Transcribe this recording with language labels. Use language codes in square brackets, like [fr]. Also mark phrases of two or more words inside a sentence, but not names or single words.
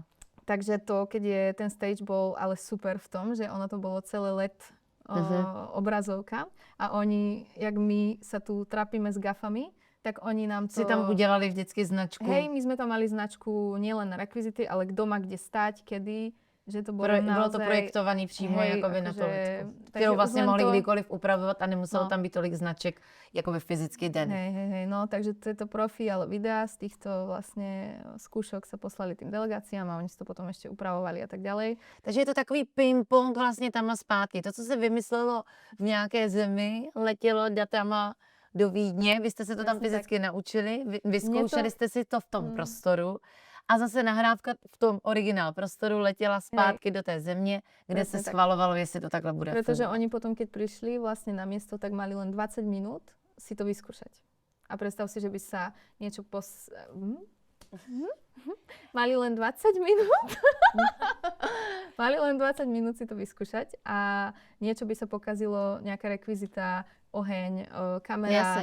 [sk] Takže to, keď je ten stage bol ale super v tom, že ono to bolo celé LED obrazovka a oni, jak my sa tu trápime s gafami, tak oni nám to... Si tam udelali vždycky značku. Hej, my sme tam mali značku nielen na rekvizity, ale kto má kde stať, kedy. Že to bolo [cs] Bylo to projektované přímo jakoby na to lidku, kterou vlastně mohli kdykoliv upravovat a nemuselo tam být tolik značek jakoby fyzický den. [sk] Hej, no takže to je to profi, ale videa z týchto vlastne skúšok sa poslali tým delegáciám a oni si to potom ešte upravovali a tak ďalej. [cs] Takže je to takový ping-pong vlastně tam a zpátky. To, co se vymyslelo v nějaké zemi, letělo datama do Vídně, vy jste se to tam fyzicky naučili, vyzkoušeli jste si to v tom prostoru. A zase nahrávka v tom originál prostoru letěla zpátky do té země, kde se schvalovalo, jestli to takhle bude [sk] Pretože oni potom, keď prišli vlastne na miesto, tak mali len 20 minút si to vyskúšať. A predstav si, že by sa niečo Mali len 20 minút. Mali len 20 minút si to vyskúšať a niečo by sa pokazilo, nejaká rekvizita, oheň, kamera,